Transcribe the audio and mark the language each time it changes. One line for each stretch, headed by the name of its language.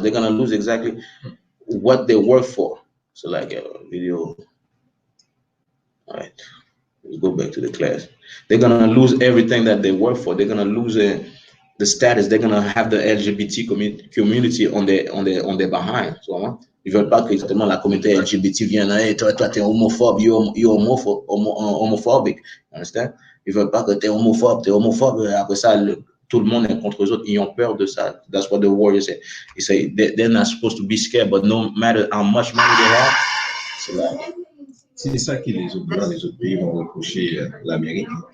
English: They're gonna lose exactly what they work for. So like a video. All right. Let's go back to the class. They're gonna lose everything that they work for. They're gonna lose the status. They're gonna have the LGBT community on their behind.
French: So, ils veulent pas que exactement la communauté LGBT vienne. Hey, toi t'es homophobe.
English: You're homophobic. You understand?
French: Ils veulent pas que t'es homophobe. Après ça, tout le monde est contre eux autres. Ils ont peur de ça.
English: That's what the warriors say. They say they're not supposed to be scared, but no matter how much money they have,
French: c'est là. C'est ça que les autres pays vont reprocher l'Amérique.